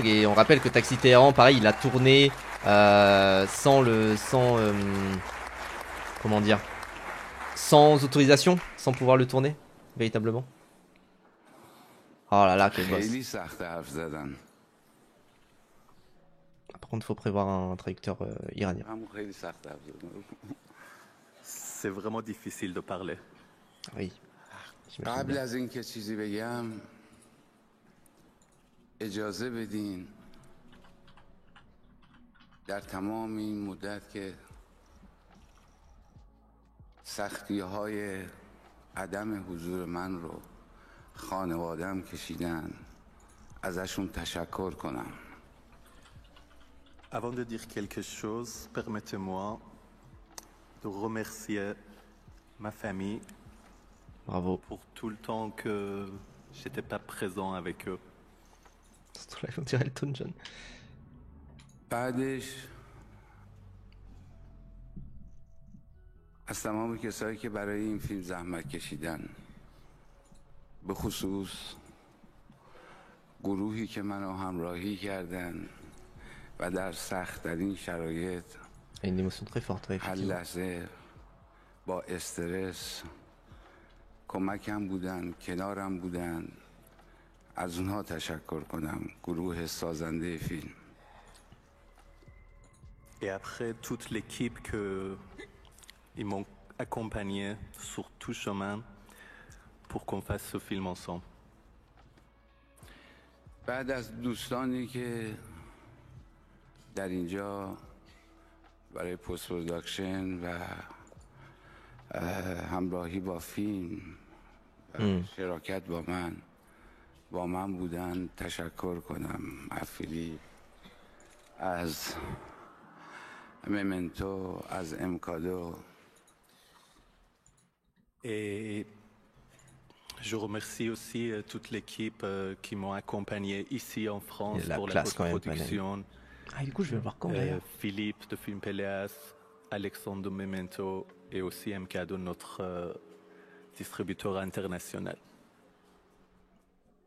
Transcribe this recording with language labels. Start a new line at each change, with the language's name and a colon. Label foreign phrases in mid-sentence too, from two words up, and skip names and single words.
French: Et on rappelle que Taxi Téhéran pareil il a tourné comment dire, sans autorisation, sans pouvoir le tourner véritablement. Oh là là, quel boss. Par contre faut prévoir un traducteur iranien. C'est vraiment difficile de parler. Oui.
Persian: قبل از اینکه چیزی بگم اجازه بدین در تمام این مدت که سختی‌های عدم حضور من رو خانواده‌ام کشیدن ازشون تشکر کنم.
French: Avant de dire quelque chose, permettez-moi de remercier ma famille. Bravo. Pour tout le temps que j'étais pas présent avec eux. On dirait Elton John.
Persian: بعدش از تمام کسایی که برای این فیلم زحمت کشیدن، به خصوص گروهی که منو همراهی کردن و در سخت‌ترین شرایط هر لحظه با استرس کمکم بودن، کنارم بودن، از اونها تشکر کنم، گروه سازنده فیلم.
French: Et après toute l'équipe ils m'ont accompagné sur tout chemin pour qu'on fasse ce film ensemble.
Persian: بعد از دوستانی که در اینجا برای
English: post production
Persian: و همراهی با فیلم شراکت با من بودن تشکر کنم. افیلی از ممنتو، از امکادو.
French: Et je remercie aussi toute l'équipe qui m'ont accompagné ici en France pour la post-production. Ah, du coup, je vais voir quand d'ailleurs. Philippe de Film Péléas, Alexandre de Memento et aussi MKADO, notre distributeur international.